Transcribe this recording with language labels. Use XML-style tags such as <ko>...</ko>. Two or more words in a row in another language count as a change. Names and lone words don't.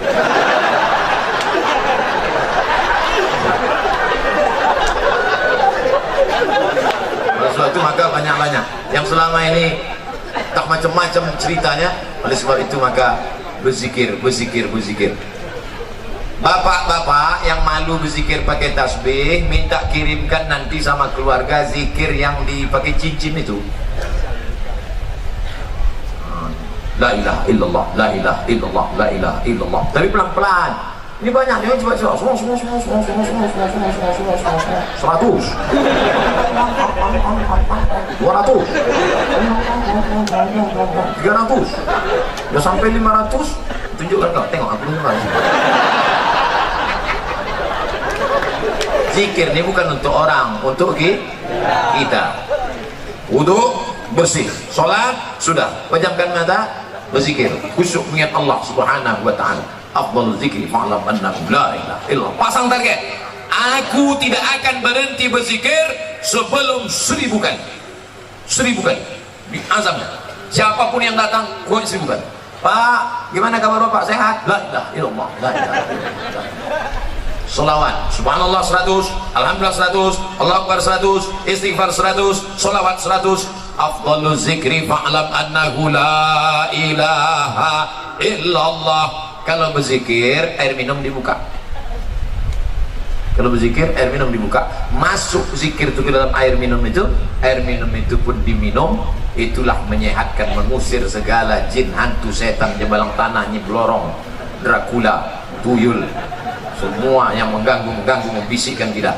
<id>Oleh sebab itu maka banyak-banyak yang selama ini tak macam-macam ceritanya. Oleh sebab itu maka berzikir, berzikir, berzikir. Bapak-bapak yang malu berzikir pakai tasbih, minta kirimkan nanti sama keluarga zikir yang dipakai cincin itu.</id> <ar>لا إله إلا الله، لا إله إلا الله، لا إله إلا الله.</ar> <id>Tapi pelan-pelan. Ini banyak nih, coba-coba. 100. 200. 300. Udah sampai 500. Tunjukkan kau, tengok aku dulu. Zikir ini bukan untuk orang, untuk kita. Wudu bersih, sholat sudah, pejamkan mata, berzikir, khusyuk mengingat Allah</id> <ar>سبحانه وتعالى. أفضل الذكر فاعلم أنه لا إله إلا الله.</ar> <id>Pasang target, aku tidak akan berhenti berzikir sebelum 1000 kali. 1000 kali diazamkan. Siapapun yang datang, gua 1000 kali. Pak, gimana kabar Bapak? Sehat?</id> <ar>لا إله إلا الله، لا إله إلا الله.</ar> <id>Salawat, subhanallah 100, alhamdulillah 100,</id> <ar>الله أكبر</ar> <id>100, istighfar 100, salawat 100.</id> <ar>أفضل الذكر فاعلم أنه لا إله إلا الله.</ar> <id>Kalau berzikir, air minum dibuka. Kalau berzikir, air minum dibuka. Masuk zikir itu ke dalam air minum itu pun diminum. Itulah menyehatkan, mengusir segala jin, hantu, setan, jebalang tanah, nyiblorong, Dracula, tuyul, semua yang mengganggu, membisikkan kita.</id>